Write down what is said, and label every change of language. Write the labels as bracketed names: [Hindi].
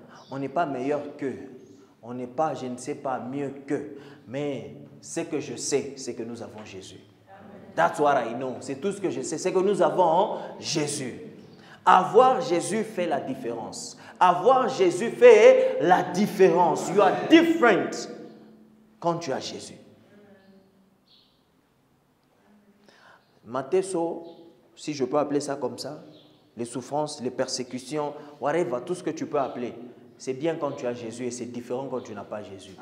[French] On n'est pas meilleur qu'eux. On n'est pas, je ne sais pas, mieux qu'eux. Mais ce que je sais, c'est que nous avons Jésus. [English] That's what I know. [French] C'est tout ce que je sais. C'est que nous avons Jésus. Avoir Jésus fait la différence. Avoir Jésus fait la différence. [English] You are different [French] quand tu as Jésus. Matheso, si je peux appeler ça comme ça, les souffrances, les persécutions, whatever, tout ce que tu peux appeler, c'est bien quand tu as Jésus et c'est différent quand tu n'as pas Jésus.